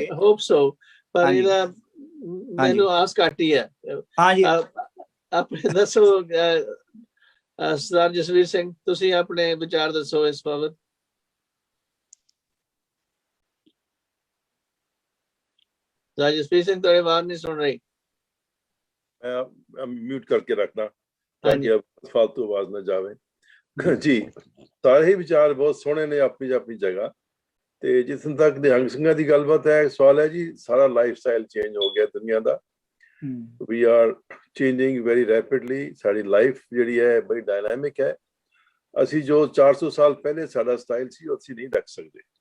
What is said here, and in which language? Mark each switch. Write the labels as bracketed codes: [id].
[en] I hope so. [pa] ਪਰ ਇਹਦਾ ਮੈਨੂੰ ਆਸ ਘੱਟ ਹੀ ਹੈ। ਹਾਂਜੀ, ਆਪਣੇ ਦੱਸੋ ਸਰਦਾਰ ਜਸਵੀਰ ਸਿੰਘ, ਤੁਸੀਂ ਆਪਣੇ ਵਿਚਾਰ ਦੱਸੋ ਇਸ ਬਾਬਤ। ਸਰਦਾਰ ਜਸਵੀਰ ਸਿੰਘ ਤੁਹਾਡੀ ਆਵਾਜ਼ ਨਹੀਂ ਸੁਣ ਰਹੀ। मैं म्यूट करके रखना ताकि फालतू आवाज ना जावे। जी, सारे ही विचार बहुत सोहने ने अपनी अपनी जगह। ਤੇ ਜਿੱਥੋਂ ਤੱਕ ਨਿਹੰਗ ਸਿੰਘਾਂ ਦੀ ਗੱਲਬਾਤ ਹੈ, ਸਵਾਲ ਹੈ ਜੀ, ਸਾਰਾ ਲਾਈਫ ਸਟਾਈਲ ਚੇਂਜ ਹੋ ਗਿਆ ਦੁਨੀਆ ਦਾ। [en] We are changing very rapidly. [pa] ਸਾਡੀ ਲਾਈਫ ਜਿਹੜੀ ਹੈ ਬੜੀ ਡਾਇਨਾਮਿਕ ਹੈ। ਅਸੀਂ ਜੋ 400 ਸਾਲ ਪਹਿਲੇ ਸਾਡਾ ਸਟਾਈਲ ਸੀ ਉਹ ਅਸੀਂ ਨਹੀਂ ਰੱਖ ਸਕਦੇ।